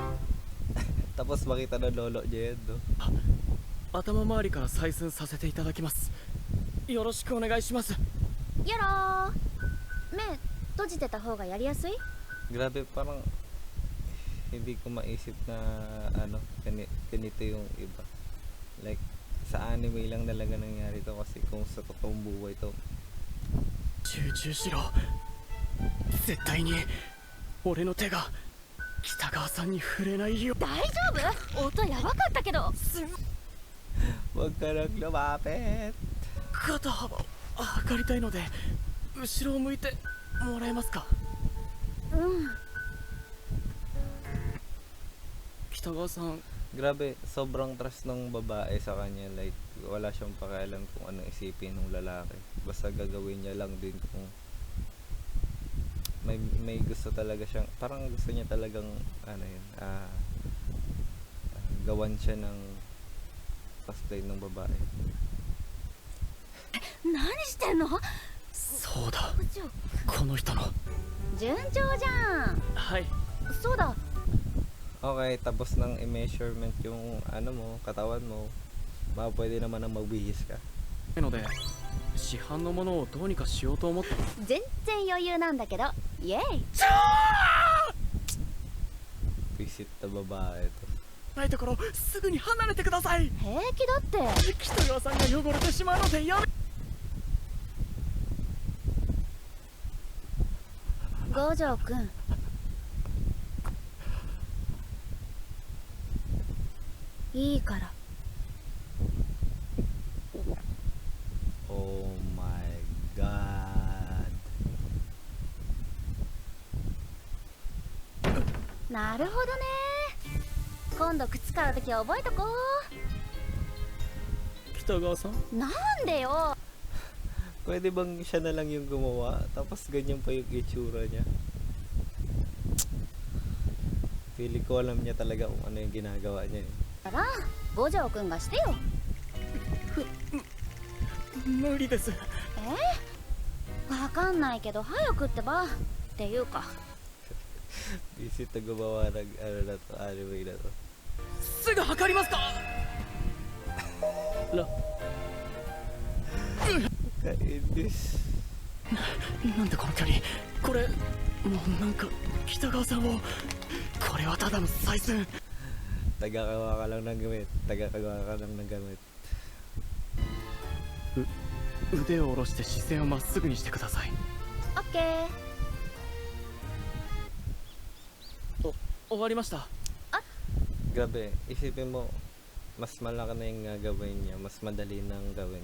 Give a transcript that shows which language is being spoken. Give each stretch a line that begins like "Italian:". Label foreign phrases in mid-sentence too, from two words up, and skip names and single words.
Filipino: Tapos makita na lolo niya yan, no?
Japanese: 頭周りから採寸させていただきます。よろしくお願いします。やろー。目閉じてた方がやりやすい？
Filipino: Grabe, parang hindi ko maisip na ano, ganito yung iba. Like, sa anime lang talaga nangyari to kasi kung sa totoong buhay to.
Japanese: 集中しろ。絶対に俺の手が北川さんに触れないよう。大丈夫？音やばかったけど。
Filipino: Huwag ka nang lumapit!
Japanese: 肩幅を測りたいので後ろを向いてもらえますか。うん。北川さん。
Filipino: Grabe, sobrang trust ng babae sa kanya. Like, wala siyang pakialam kung anong isipin ng lalaki. Basta gagawin niya lang din kung may gusto talaga siyang, parang gusto niya talagang, ano yun, gawan siya ng cosplay ng babae.
Japanese: 何してんの？そうだ、部長。この人の。順調じゃん。はい。そうだ。
Filipino: Okay, tapos ng i-measurement yung ano mo, katawan mo, pwede naman na magbihis ka.
Japanese: なので市販のものをどうにかしようと思って。全然余裕なんだけど。イエイ。
Filipino: Visit na babae to.
Japanese: ないところすぐに離れてください。平気だって。北川さんが汚れてしまうのでやめ。五条くん。いいから。
English: Oh my god.
Japanese: なるほどね。今度靴買うとき覚えとこ北川さん。う。なんでよ。
Filipino: Pwede bang siya na lang yung gumawa? Tapos ganyan pa yung itsura niya. Feeling ko alam niya talaga kung ano yung ginagawa niya eh.
Japanese: だから五条くんがしてよ。無理です。わかんないけど早くってば。っていうか。
Filipino: Visit na gumawa ng ano na to, anime na to.
Japanese: すぐ測りますか。
Filipino: Kainis.
Japanese: なんでこの距離。これもうなんか北川さんを。これはただの採寸。
Filipino: Tagagawa ka lang ng gamit. Tagagawa ka lang ng gamit.
Japanese: 腕を下ろして視線をまっすぐにしてください。オッケー。終わりました。
Filipino: Grabe, isipin mo, mas malaki na yung gagawin niya, mas madali nang gawin.